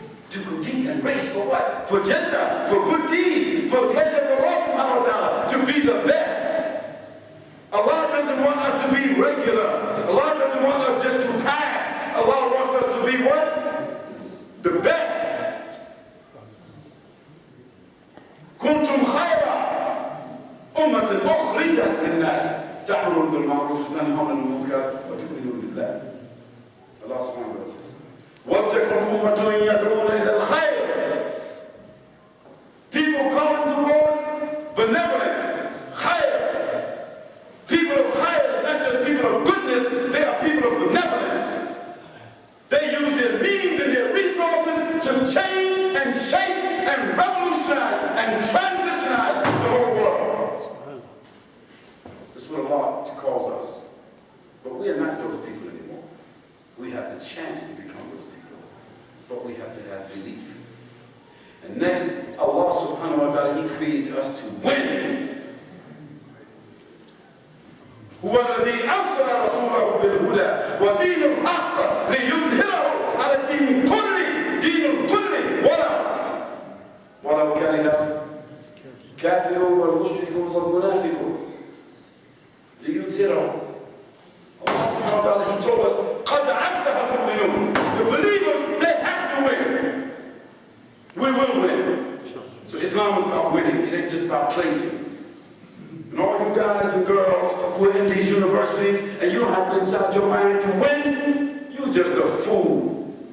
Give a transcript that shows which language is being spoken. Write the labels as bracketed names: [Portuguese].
[English] To compete and race for what? For Jannah, for good deeds, for the pleasure of Allah subhanahu wa ta'ala, to be the best. Allah doesn't want us to be regular. Allah doesn't want us just to pass. Allah wants us to be what? The best. [Arabic] كنتم خير أمة أخرجت للناس تأمرون بالمعروف وتنهون عن المنكر وتؤمنون بالله. Allah subhanahu wa ta'ala says, وَلْتَكُنْ أُمَّةٌ يَدْعُونَ إِلَى الْخَيْرِ. [English] People calling towards benevolence, khayr. People of khayr is not just people of goodness, they are people of benevolence. They use their means and their resources to change and shape and revolutionize and transitionize the whole world. That's what Allah calls us. But we are not those people anymore. We have the chance to become those people. But we have to have belief. And next, Allah subhanahu wa ta'ala, He created us to win. [Arabic] هو الذي أرسل رسوله بالهدى ودين الحق ليظهره على الدين كله دين كله ولو كره الكافرون والمشركون والمنافقون ليظهره. [English] Allah subhanahu wa ta'ala, He told us [Arabic] قد أفلح المؤمنون. [English] The believers, they have to win. We will win. So Islam is about winning. It ain't just about placing. And all you guys and girls who are in these universities and you don't have it inside your mind to win, you're just a fool.